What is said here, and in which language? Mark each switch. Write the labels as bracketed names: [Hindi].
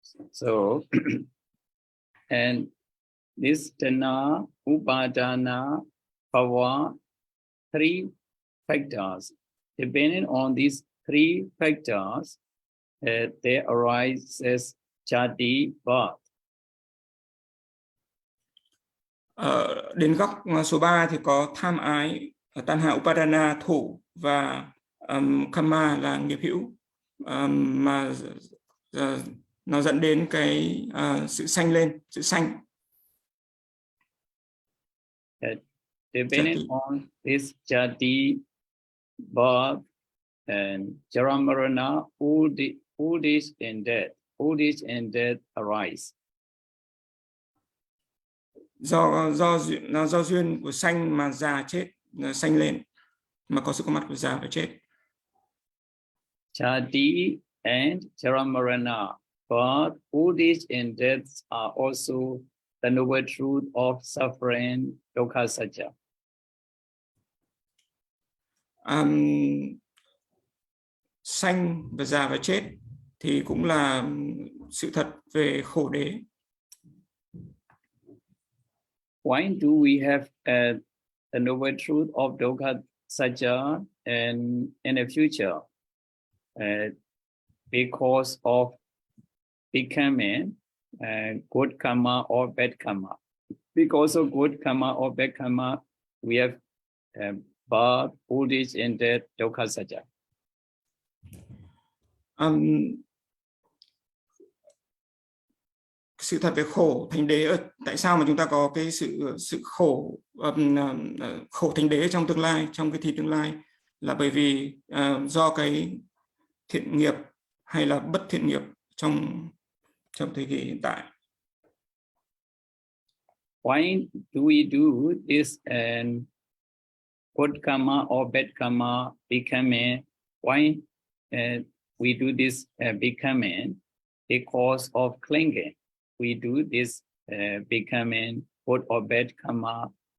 [English] So, and this tanha, upadana, bhava, 3 factors. Depending on these 3 factors, there arises jati, birth. [Vietnamese] Đến góc số 3 thì có tham ái, tanha, upadana, thủ, và karma là nghiệp hữu, mà nó dẫn đến cái sự sanh lên, sự sanh. [English] Depending on this jati, birth, and jaramarana, old age and death arise. [Vietnamese] Do duyên của sanh mà già chết, sanh lên, mà có sự có mặt của già và chết. [English] Jati and jaramarana, but old age and death are also the noble truth of suffering, dukkha satya. [Vietnamese] Sanh và già và chết thì cũng là sự thật về khổ đế. [English] Why do we have the noble truth of dukkha satya in the future? Because of becoming good karma or bad karma. Because of good karma or bad karma, we have birth, old age, and death, dukkha satya. [Vietnamese] Sự thật về khổ thành đế, tại sao mà chúng ta có cái sự khổ khổ thành đế trong tương lai, trong cái thì tương lai, là bởi vì do cái thiện nghiệp hay là bất thiện nghiệp trong thời kỳ hiện tại. [English] Why do we do this and good karma or bad karma becoming? Why we do this becoming? Because of clinging. We do this becoming good or bad karma.